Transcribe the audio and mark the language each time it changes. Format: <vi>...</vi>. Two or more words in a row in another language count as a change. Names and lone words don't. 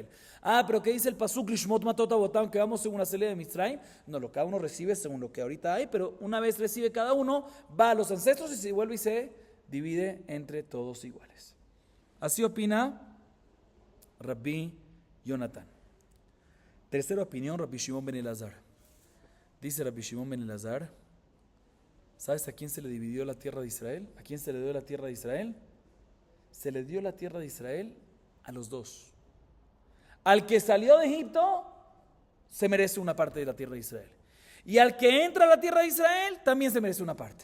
<es>Pero ¿qué dice el pasuk</es> <he>לשמות מטות אבותם</he> <es>que vamos según la salida de Mitzrayim? No, lo que cada uno recibe según lo que ahorita hay, pero una vez recibe cada uno, va a los ancestros y se vuelve y se divide entre todos iguales. Así opina Rabbi Jonathan. Tercera opinión, Rabbi Shimon ben Elazar. Dice Rabbi Shimon ben Elazar, ¿sabes a quién se le dividió la tierra de Israel? ¿A quién se le dio la tierra de Israel? Se le dio la tierra de Israel a los 2. Al que salió de Egipto, se merece una parte de la tierra de Israel. Y al que entra a la tierra de Israel, también se merece una parte.</es>